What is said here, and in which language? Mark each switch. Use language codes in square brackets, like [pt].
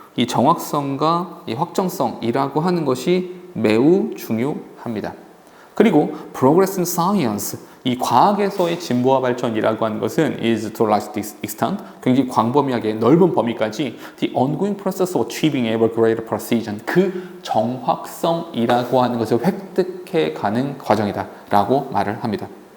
[ko] 이 정확성과 이 확정성이라고 하는 것이 매우 중요합니다. [en] 그리고 progress in science. [ko] 이 과학에서의 진보와 발전이라고 하는 것은 [en] is to a large extent [ko] 굉장히 광범위하게 넓은 범위까지 [en] the ongoing process of achieving ever greater precision [ko] 그 정확성이라고 하는 것을 획득해 가는 과정이다 라고 말을 합니다.